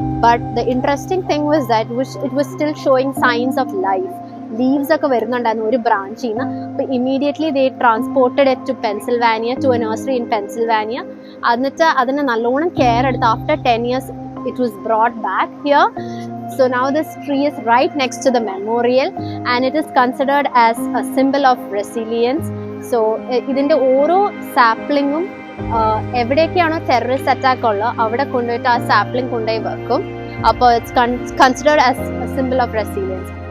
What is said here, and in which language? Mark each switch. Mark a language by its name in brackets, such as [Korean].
[English] But the interesting thing was that it was still showing signs of life. [Malayalam] Leaves ഒക്കെ വരുന്നുണ്ടായിരുന്നു ഒരു ബ്രാഞ്ചിൽ നിന്ന്. [English] അപ്പോൾ immediately they transported it to Pennsylvania, to a nursery in Pennsylvania. [Malayalam] എന്നിട്ട് അതിനെ നല്ലോണം കെയർ എടുത്ത് [English] After 10 years it was brought back here. So now this tree is right next to the memorial and it is considered as a symbol of resilience. [Malayalam] So ഇതിൻ്റെ ഓരോ സാപ്ലിങ്ങും എവിടെയൊക്കെയാണോ terrorist attack ഉള്ളത് അവിടെ കൊണ്ടുപോയിട്ട് ആ സാപ്ലിംഗ് കൊണ്ടുപോയി വെക്കും. അപ്പോൾ [English] It's considered as a simple of resilience.